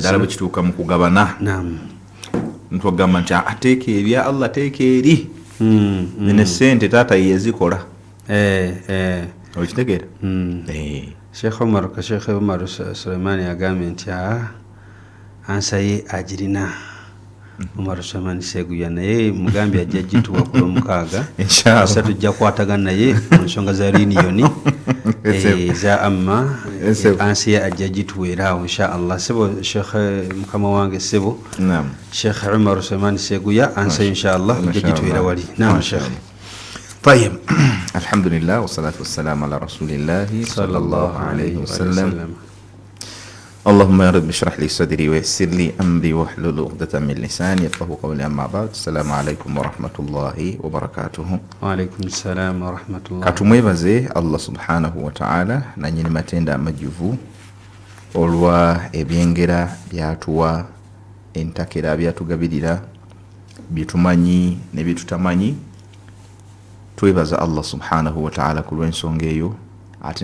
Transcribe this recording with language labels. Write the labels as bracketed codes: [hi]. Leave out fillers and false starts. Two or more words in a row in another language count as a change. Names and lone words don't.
[lg] naddala bwe kituuka mu kugabana ntwagamba nti ateeka ebya Allah teeka eri ne sente taata yezikola okitegeera Sheikh Umar Sulaiman agambye nti ansa ye agirina Umar Sulaiman Seguya naye mugambi ajja gituwa ku Lwomukaaga inshallah tujja kwatagana naye mu nsonga za reunion za amma ansa ye ajja gituweera awo inshallah sebo Sheikh mukama wange sebo Sheikh Umar Sulaiman Seguya ansa inshallah ajja gituweera wali naam Sheikh [ar] طيب الحمد لله والصلاة والسلام على رسول الله صلى الله عليه وسلم اللهم يا رب اشرح لي صدري ويسر لي أمري واحلل عقدة من لساني يفقهوا قولي أما بعد السلام عليكم ورحمة الله وبركاته وعليكم السلام ورحمة الله [lg] katumwebaze [ar] الله سبحانه وتعالى [lg] na nyini matenda amajjuvu olwa ebyengera byatuwa entakera byatugabirira bitumanyi ne bitutamanyi twebaza [ar] الله سبحانه وتعالى [lg] ku lw'ensonga eyo ate